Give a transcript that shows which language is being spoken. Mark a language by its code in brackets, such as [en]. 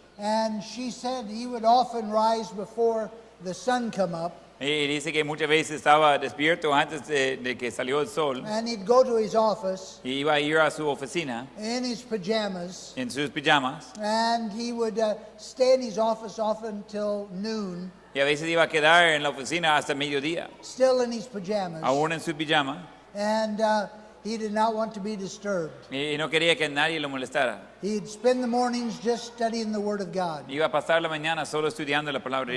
[en] and she said he would often rise before the sun come up, [es] y dice que muchas veces estaba despierto antes de que salió el sol [en] and he'd go to his office [es] y iba a ir a su oficina [en] in his pajamas, [es] en sus pijamas [en] and he would stay in his office often till noon, [es] y a veces iba a quedar en la oficina hasta mediodía, [en] still in his pajamas, [es] aún en su pijama, [en] and he did not want to be disturbed. [es] y no quería que nadie lo molestara. [en] He'd spend the mornings just studying the Word of God. [es] Iba a pasar la mañana solo estudiando la palabra de